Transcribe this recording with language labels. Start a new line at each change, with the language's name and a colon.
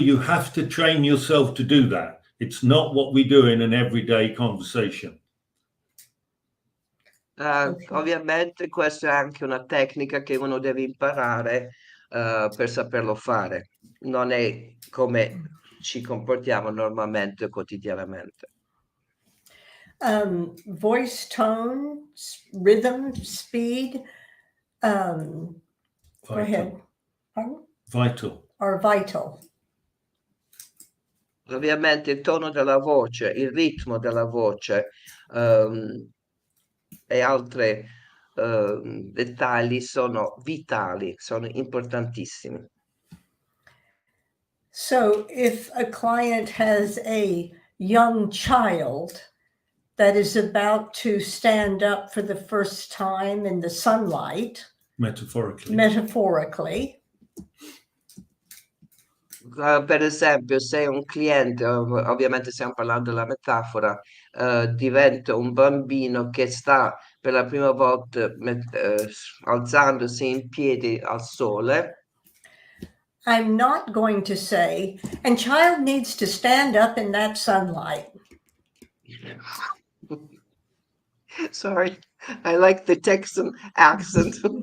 English: You have to train yourself to do that. It's not what we do in an everyday conversation.
Italian: Ovviamente questa è anche una tecnica che uno deve imparare per saperlo fare. Non è come ci comportiamo normalmente, quotidianamente.
English: Voice tone, rhythm, speed, go ahead. Vital. Pardon? Vital. Are vital.
Italian: Ovviamente il tono della voce, il ritmo della voce e altri dettagli sono vitali, sono importantissimi.
English: So if a client has a young child that is about to stand up for the first time in the sunlight, metaphorically,
Italian: per esempio, se un cliente, ovviamente stiamo parlando della metafora, diventa un bambino che sta per la prima volta alzandosi in piedi al sole,
English: I'm not going to say, and child needs to stand up in that sunlight. Sorry, I like the Texan accent.